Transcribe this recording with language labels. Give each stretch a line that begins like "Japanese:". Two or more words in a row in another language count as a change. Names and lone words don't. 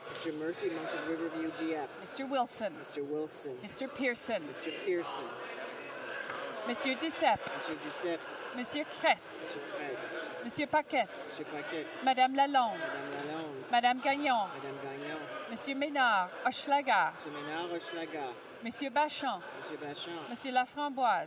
English: Mr. Murphy, Moncton, Riverview, Dieppe. Mr. Wilson. Mr. Wilson. Mr. Pearson. Mr. Pearson. Monsieur Duceppe. Monsieur Giuseppe. Monsieur Crête. Monsieur Craig. Monsieur Paquette. Monsieur Paquette. Madame Lalonde. Madame Lalonde. Madame Gagnon. Madame Gagnon. Monsieur Ménard, Hochelaga. Monsieur Ménard, Hochelaga. Monsieur Bachand. Monsieur Bachand. Monsieur Laframboise.